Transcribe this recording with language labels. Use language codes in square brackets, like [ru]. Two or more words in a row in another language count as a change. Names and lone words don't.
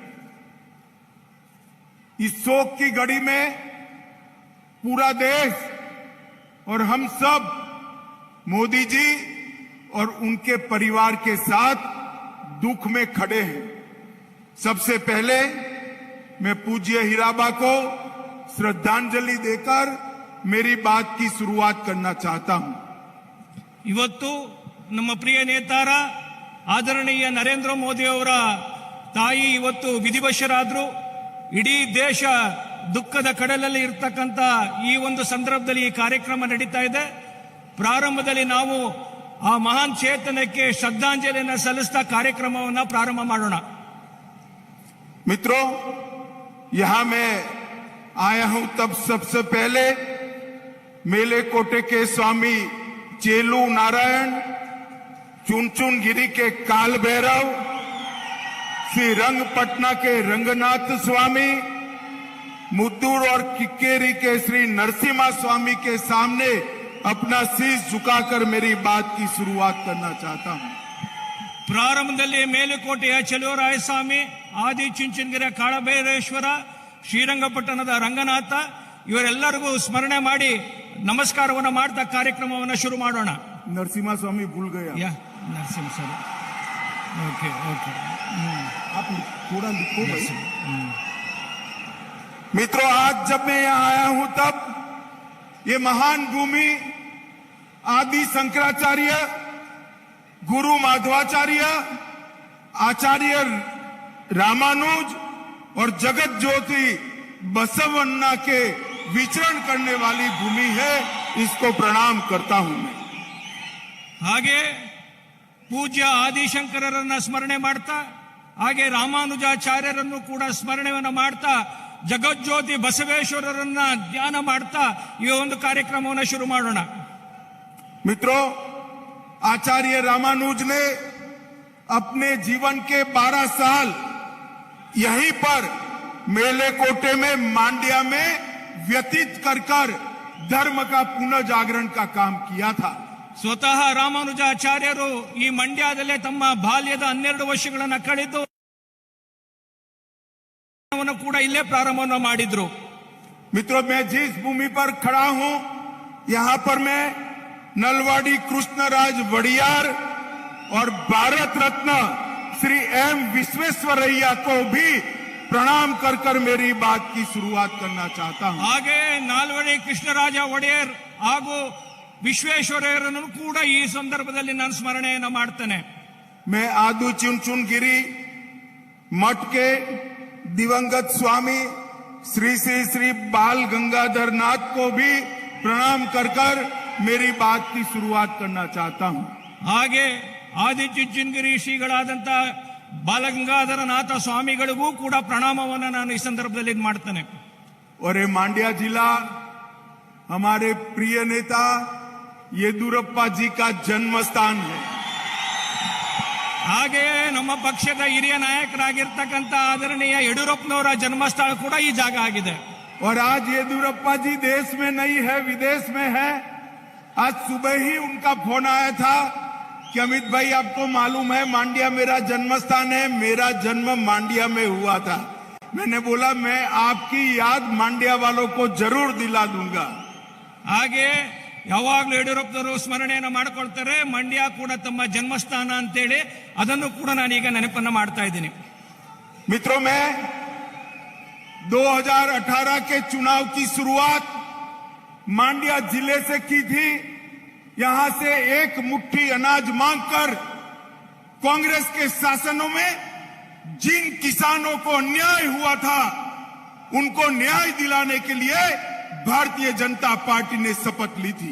[hi] इस शोक की घड़ी में पूरा देश और हम सब मोदी जी और उनके परिवार के साथ दुख में खड़े हैं. सबसे पहले मैं पूज्य हीराबा को श्रद्धांजलि देकर मेरी बात की शुरुआत करना चाहता हूं. [kn] ಇವತ್ತು ನಮ್ಮ ಪ್ರಿಯ ನೇತಾರ ಆದರಣೀಯ ನರೇಂದ್ರ ಮೋದಿ ಅವರ ತಾಯಿ ಇವತ್ತು ವಿಧಿವಶರಾದ್ರು. ಇಡೀ ದೇಶ ದುಃಖದ ಕಡಲಲ್ಲಿ ಇರ್ತಕ್ಕಂಥ ಈ ಒಂದು ಸಂದರ್ಭದಲ್ಲಿ ಈ ಕಾರ್ಯಕ್ರಮ ನಡೀತಾ ಇದೆ. ಪ್ರಾರಂಭದಲ್ಲಿ ನಾವು ಆ ಮಹಾನ್ ಚೇತನಕ್ಕೆ ಶ್ರದ್ಧಾಂಜಲಿಯನ್ನು ಸಲ್ಲಿಸ್ತಾ ಕಾರ್ಯಕ್ರಮವನ್ನು ಪ್ರಾರಂಭ ಮಾಡೋಣ. [hi] मित्रों, यहां मैं आया हूं तब सबसे पहले मेले कोटे के स्वामी चेलू नारायण, चुनचुन गिरी के काल भैरव, श्री रंगपटना के रंगनाथ स्वामी, मुद्दूर और किक्केरी के श्री नरसिम्हा स्वामी के सामने अपना शीश झुकाकर मेरी बात की शुरुआत करना चाहता हूं. [kn] ಪ್ರಾರಂಭದಲ್ಲಿ ಮೇಲುಕೋಟೆಯ ಚೆಲುವರಾಯ ಸ್ವಾಮಿ, ಆದಿ ಚುಂಚನಗಿರಿಯ ಕಾಳಭೈರೇಶ್ವರ, ಶ್ರೀರಂಗಪಟ್ಟಣದ ರಂಗನಾಥ ಇವರೆಲ್ಲರಿಗೂ ಸ್ಮರಣೆ ಮಾಡಿ ನಮಸ್ಕಾರವನ್ನು ಮಾಡ್ತಾ ಕಾರ್ಯಕ್ರಮವನ್ನು ಶುರು ಮಾಡೋಣ. [hi] नरसिम्हा स्वामी भूल गया. नरसिम्हा सर, [en] OK OK, [hi] आप थोड़ा लिखो भाई. मित्रों, आज जब मैं यहां आया हूं तब ये महान भूमि आदि शंकराचार्य गुरु माधवाचार्य, आचार्य रामानुज और जगत ज्योति बसवन्ना के विचरण करने वाली भूमि है। इसको प्रणाम करता हूं मैं। [kn] ಹಾಗೆ ಪೂಜ್ಯ ಆದಿಶಂಕರರನ್ನ ಸ್ಮರಣೆ ಮಾಡ್ತಾ, ಹಾಗೆ ರಾಮಾನುಜಾಚಾರ್ಯರನ್ನು ಕೂಡ ಸ್ಮರಣೆಯನ್ನ ಮಾಡ್ತಾ, ಜಗಜ್ಯೋತಿ ಬಸವೇಶ್ವರರನ್ನ ಧ್ಯಾನ ಮಾಡ್ತಾ ಈ ಒಂದು ಕಾರ್ಯಕ್ರಮವನ್ನು ಶುರು ಮಾಡೋಣ. [hi] मित्रों, आचार्य रामानुज ने अपने जीवन के 12 साल यहीं पर मेलेकोटे में मांड्या में व्यतीत कर धर्म का पुनर्जागरण का काम किया था। [kn] ಸ್ವತಃ ರಾಮಾನುಜಾಚಾರ್ಯರು ಈ ಮಂಡ್ಯದಲ್ಲೇ ತಮ್ಮ ಬಾಲ್ಯದ 12 ವರ್ಷಗಳನ್ನು ಕಳೆದು ಕೂಡ ಇಲ್ಲೇ ಪ್ರಾರಂಭವನ್ನು ಮಾಡಿದ್ರು. [hi] मित्रों, मैं जिस भूमि पर खड़ा हूं, यहां पर मैं नलवाड़ी कृष्णराज वड़ियार और भारत रत्न श्री एम विश्वेश्वरैया को भी प्रणाम कर मेरी बात की शुरुआत करना चाहता हूं। [kn] ಹಾಗೆ ನಾಲ್ವಡಿ ಕೃಷ್ಣರಾಜ ಒಡೆಯರ್ ಹಾಗೂ ವಿಶ್ವೇಶ್ವರಯ್ಯರನ್ನು ಕೂಡ ಈ ಸಂದರ್ಭದಲ್ಲಿ ನಾನು ಸ್ಮರಣೆಯನ್ನು ಮಾಡ್ತೇನೆ. [hi] मैं आदू चुनचुनगिरी मठ के दिवंगत स्वामी श्री श्री श्री बाल गंगाधर नाथ को भी प्रणाम कर मेरी बात की शुरुआत करना चाहता हूं। [kn] ಹಾಗೆ ಆದಿಚುಂಚನಗಿರಿ ಶ್ರೀಗಳಾದಂತ ಬಾಲಗಂಗಾಧರ ನಾಥ ಸ್ವಾಮಿಗಳಿಗೂ ಕೂಡ ಪ್ರಣಾಮವನ್ನು ನಾನು ಈ ಸಂದರ್ಭದಲ್ಲಿ ಮಾಡ್ತೇನೆ. [hi] और ये मांड्या जिला हमारे प्रिय नेता येदुरप्पा जी का जन्म स्थान है। [kn] ಹಾಗೆಯೇ ನಮ್ಮ ಪಕ್ಷದ ಹಿರಿಯ ನಾಯಕರಾಗಿರ್ತಕ್ಕಂಥ ಆದರಣೀಯ ಯಡಿಯೂರಪ್ಪನವರ ಜನ್ಮಸ್ಥಳ ಕೂಡ ಈ ಜಾಗ ಆಗಿದೆ. [hi] और आज येदुरप्पा जी देश में नहीं है, विदेश में है। आज सुबह ही उनका फोन आया था कि अमित भाई, आपको मालूम है मांड्या मेरा जन्म स्थान है, मेरा जन्म मांड्या में हुआ था। मैंने बोला मैं आपकी याद मांड्या वालों को जरूर दिला दूंगा। [kn] ಹಾಗೆ ಯಾವಾಗಲೂ ಯಡಿಯೂರಪ್ಪನವರು ಸ್ಮರಣೆಯನ್ನು ಮಾಡಿಕೊಳ್ತಾರೆ. ಮಂಡ್ಯ ಕೂಡ ತಮ್ಮ ಜನ್ಮಸ್ಥಾನ ಅಂತೇಳಿ ಅದನ್ನು ಕೂಡ ನಾನೀಗ ನೆನಪನ್ನು ಮಾಡ್ತಾ ಇದ್ದೀನಿ. [hi] मित्रों, मैं 2018 के चुनाव की शुरुआत मांड्या जिले से की थी। यहां से एक मुट्ठी अनाज मांगकर कांग्रेस के शासनों में जिन किसानों को अन्याय हुआ था, उनको न्याय दिलाने के लिए भारतीय जनता पार्टी ने शपथ ली थी।